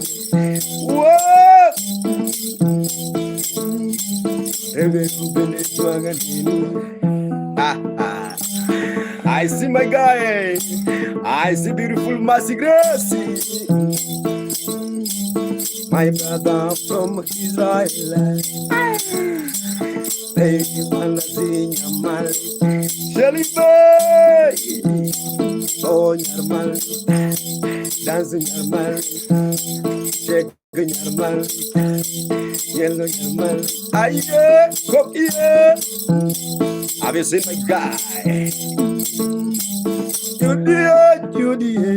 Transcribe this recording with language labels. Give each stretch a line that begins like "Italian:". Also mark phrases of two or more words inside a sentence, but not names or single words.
English: Whoa! I see my guy. I see beautiful Mercy Gracie. My brother from Israel. They wanna see Nyamalit. Shelly boy. Oh, Nyamalit. Dancing Nyamalit. Shake Nyamalit. Yellow Nyamalit. Aye, come here. Have you seen my guy? Judy.